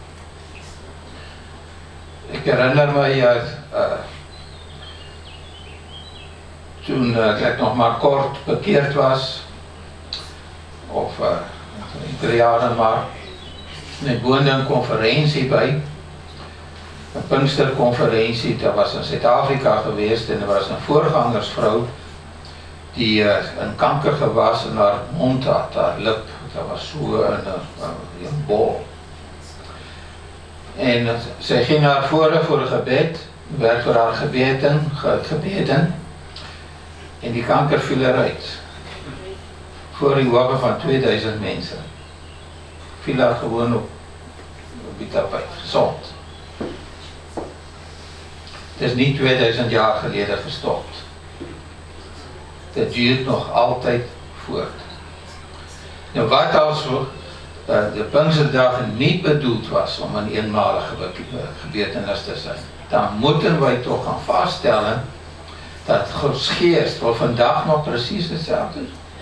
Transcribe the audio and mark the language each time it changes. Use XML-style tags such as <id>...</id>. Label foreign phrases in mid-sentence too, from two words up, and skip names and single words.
<nl>Ik herinner me toen ik nog maar kort bekeerd was, of enkele jaren maar, en ik woonde een conferentie bij.</nl> <af>'n Pinksterkonferensie, dat was in Suid-Afrika geweest en daar was 'n voorgangersvrou die in kanker gewas in haar mond had, haar lip, dat was so in 'n bol. En sy ging naar vore voor 'n gebed, werd vir haar gebeden en die kanker viel eruit. Voor die oë van 2000 mense.</af> <nl>Viel haar gewoon op die tapijt, gesond. Het is niet 2000 jaar geleden gestopt. Het duurt nog altijd voort. Nou wat als de Pinksterdag niet bedoeld was om een eenmalige gebeurtenis te zijn, dan moeten wij toch gaan vaststellen dat Gods Geest wel vandaag nog precies hetzelfde is.</nl>